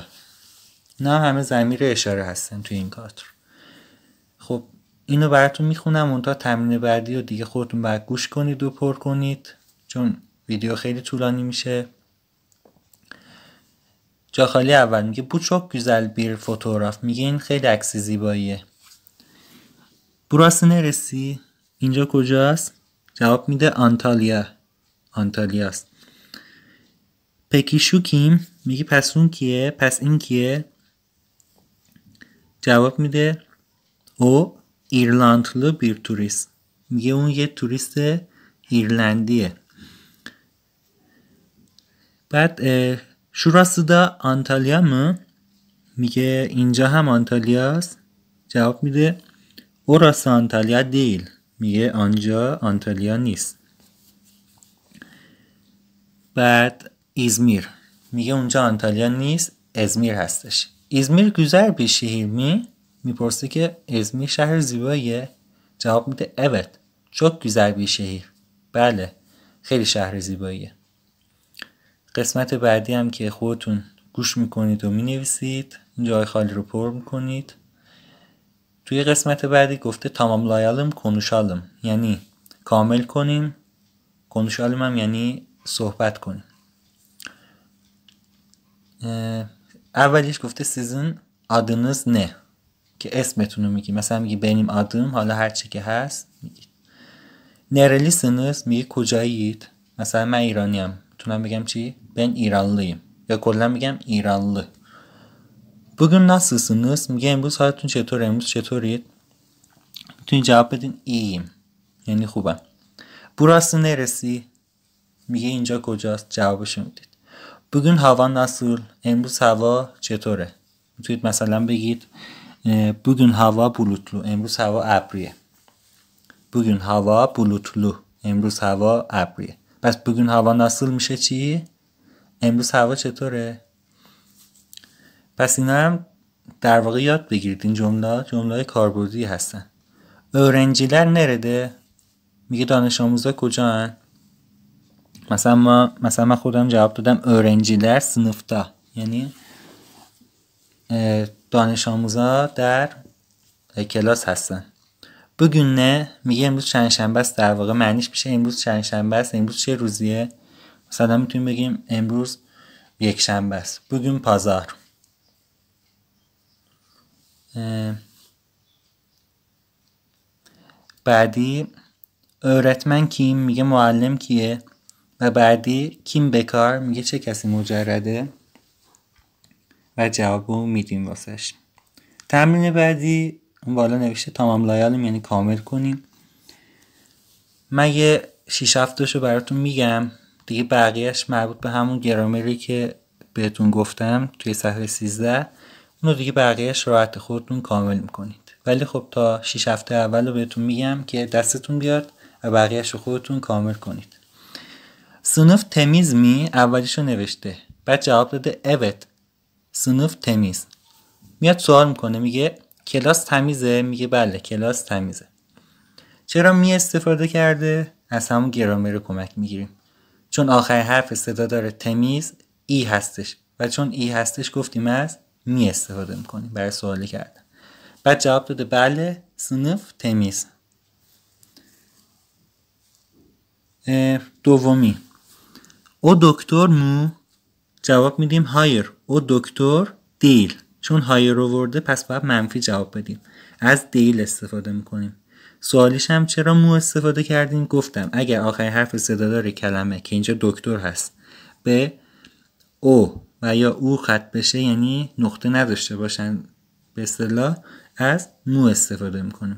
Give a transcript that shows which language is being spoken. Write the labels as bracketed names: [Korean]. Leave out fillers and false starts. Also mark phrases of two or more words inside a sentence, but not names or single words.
[Persian] نه همه ضمیر اشاره هستن توی این کادر. خب اینو براتون میخونم، اون تا تمرین بعدی رو دیگه خودتون باید گوش کنید و پر کنید چون ویدیو خیلی طولانی میشه. جا خالی اول میگه [Turkish] bu çok güzel bir fotoğraf، [Persian] میگه این خیلی عکس زیباییه. [Turkish] burası neresi؟ [Persian] اینجا کجاست؟ جواب میده آنتالیا، آنتالیاست. [Turkish] peki şu kim؟ [Persian] میگه پس اون کیه؟ پس این کیه؟ جواب میده [Turkish] o İrlandalı bir turist، [Persian] میگه اون یه توریست ایرلندیه. [Turkish] بعد şurası da آنتالیا mı؟ [Persian] میگه اینجا هم آنتالیاست. جواب میده [Turkish] orası آنتالیا değil، [Persian] میگه آنجا آنتالیا نیست. بعد İzmir، میگه اونجا آنتالیا نیست، ازمیر هستش. [Turkish] İzmir güzel bir şehir mi؟ [Persian] میپرسه که ازمیر شهر زیباییه. جواب میده [Turkish] evet çok güzel bir şehir، [Persian] بله خیلی شهر زیباییه. قسمت بعدی هم که خودتون گوش میکنید و مینویسید، این جای خالی رو پر میکنید. توی قسمت بعدی گفته [Turkish] tamamlayalım konuşalım [Persian] یعنی کامل کنیم، konuşalım هم یعنی صحبت کنیم. اولیش گفته [Turkish] sizin adınız ne [Persian] که اسمتون رو میگی، مثلا میگی [Turkish] benim adım، [Persian] حالا هر چی که هست میگید. nerelisiniz میگی کجایید، مثلا من ایرانیم، میتونم بگم چی؟ [Turkish] ben ایرانlıyım [Persian] یا کلا میگم ایرانlı. [Turkish] bugün nasılsınız [Persian] میگه امروز حالتون چطوره، امروز چطورید؟ میتونید جواب بدین iyiyim یعنی خوبم. burası neresi میگه اینجا کجاست، جوابشو میدید. [Turkish] bugün hava nasıl [Persian] امروز هوا چطوره. میتونید مثلا بگید [Turkish] bugün hava bulutlu [Persian] امروز هوا ابریه. [Turkish] bugün hava bulutlu [Persian] امروز هوا ابریه. پس [Turkish] bugün hava nasıl [Persian] میشه چی؟ امروز هوا چطوره؟ پس اینا هم در واقع یاد بگیرید. این جمله کاربردی هستن. [Turkish] öğrenciler nerede [Persian] میگه دانش آموزا کجا هن؟ مثلا من خودم جواب دادم [Turkish] öğrenciler sınıfta [Persian] یعنی دانش آموزا در کلاس هستن. [Turkish] bugün ne [Persian] میگه امروز چندشنبه است، در واقع معنیش میشه امروز چندشنبه است. امروز چه روزیه؟ مثلا میتونیم بگیم امروز یک شنبه است. [Turkish] bugün pazar. [Persian] بعدی [Turkish] öğretmen kim [Persian] میگه معلم کیه و بعدی [Turkish] kim bekar [Persian] میگه چه کسی مجرده و جوابو میدیم واسش. تمرین بعدی اون بالا نوشته tamamlayalım یعنی کامل کنیم. من یه 6-7 براتون میگم دیگه، بقیهش مربوط به همون گرامری که بهتون گفتم توی صفحه 13. اونو دیگه بقیهش راحت خودتون کامل میکنید. ولی خب تا 6 هفته اول رو بهتون میگم که دستتون بیاد و بقیهش رو خودتون کامل کنید. [Turkish] sınıf temiz mi [Persian] اولیشو نوشته، بعد جواب داده [Turkish] evet sınıf temiz. [Persian] میاد سوال میکنه میگه کلاس تمیزه میگه بله کلاس تمیزه. چرا می استفاده کرده؟ از همون گرامر کمک میگیریم. چون آخر حرف صدا داره تمیز ای هستش و چون ای هستش گفتیم از می استفاده میکنیم برای سوالی کردن. بعد جواب داده بله [Turkish] sınıf temiz. [Persian] دومی [Turkish] o doktor mu [Persian] جواب میدیم [Turkish] hayır o doktor değil. [Persian] چون هایر آورده پس باید منفی جواب بدیم، از دیل استفاده میکنیم. سوالیش هم چرا مو استفاده کردیم؟ گفتم اگر آخر حرف صدادار کلمه که اینجا دکتر هست به او و یا او ختم بشه یعنی نقطه نداشته باشن به اصطلاح از مو استفاده میکنیم.